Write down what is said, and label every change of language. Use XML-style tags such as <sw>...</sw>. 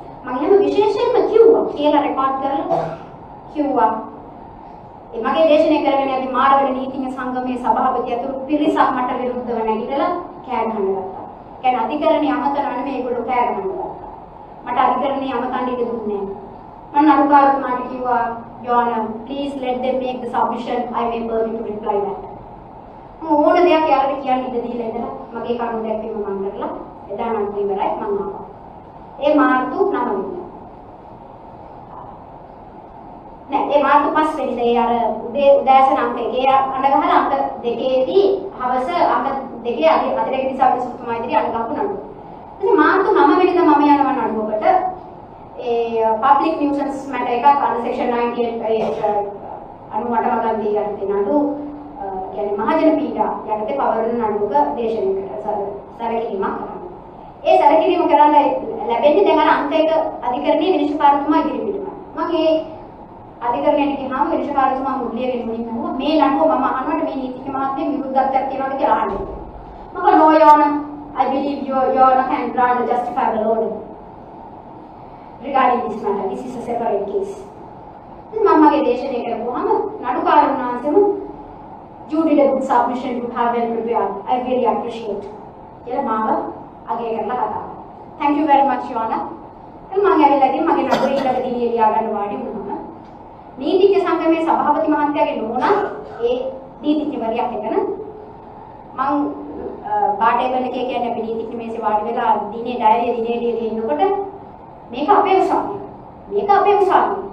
<si>මම එහෙම විශේෂයෙන්ම කිව්වා කියලා රෙකෝඩ් කරලා කිව්වා. ඒ මගේ දේශනය කරගෙන යද්දී මාරවැලි නීතිඥ සංගමයේ සභාපති ඇතුළු පිරිසක් මට විරුද්ධව නැගිටලා කෑ ගහන්න ගත්තා. කියන්නේ අධිකරණයේ අමතනවනේ මේගොල්ලෝ කෑ ගහන්න ගත්තා. මට අධිකරණයේ අමතන්න ඉඩ දුන්නේ නැහැ. මම නඩුකාරතුමාට කිව්වා</si> <en>Your Honor, please let them make the submission. I may permit to reply that.</en> <si>ඕන දෙයක් යාළුවෙක් කියන්න ඉඩ දීලා ඉඳලා මගේ කරුණ දැක්වීම මම කරලා එදා නඩුව ඉවරයි මම ආවා. ඒ මාර්තු 9 වෙනිදා. නෑ ඒ මාර්තු 5 වෙනිදා ඒ අර උදෑසන අංක 1 අඬ ගහලා අංක 2ේදී හවස අංක 2 අතිරේක දිසා විසුතුමා ඉදිරි අඬ ගහපු නඩුව. ඉතින් මාර්තු 9 වෙනිදා මම යනවා නඩුවකට ඒ public nuisance matter එකක් අන්න section 98 අනුවට වගන්ති යටතේ නඩු කියන්නේ මහජන පීඩා යටතේ පවරන නඩුවක දේශනයකට සැලකිලිමක් කරනවා. ඒ සැලකිලිම කරන්න ලැබෙන්නේ දැන් අර අංක 1 අධිකරණයේ විනිශ්චයකාරතුමා ඉදිරිපිටම. මම ඒ අධිකරණයට ගියාම විනිශ්චයකාරතුමා මුල්ලියගෙන මුලින්ම අහුවා මේ නඩුව මම අහනකොට මේ නීතිඥ මහත්මිය විරුද්ධත්වයක් තියෙනවද කියලා අහන්නේ. මම</si> <en>no your honor I believe your honor can grant a justifiable order regarding this matter. This is a separate case.</en> <si>ඉතින් මම මගේ දේශනය කරපුවාම නඩුකාරුන් වහන්සේම</si> <en>you did a good submission, you have well prepared. I really appreciate.</en> <si>කියලා මාව අගය කරලා කතා.</si> <en>Thank you very much your honor.</en> <si>මම ඇවිල්ලා ඉතින් මගේ නඩුවේ ඊළඟ දිනේ ලියා ගන්න වාඩි වුණා. නීතිඥ සංගමයේ සභාපති මහත්තයාගේ නෝනා ඒ නීතිඥවරියක් එතන මම බාටේබල් එකේ කියන්නේ අපි නීතිඥ මේසේ වාඩි වෙලා දිනේ ඩයරිය දිනේ ඉන්නකොට මේක අපේ උසාවිය. මේක අපේ උසාවිය.</si>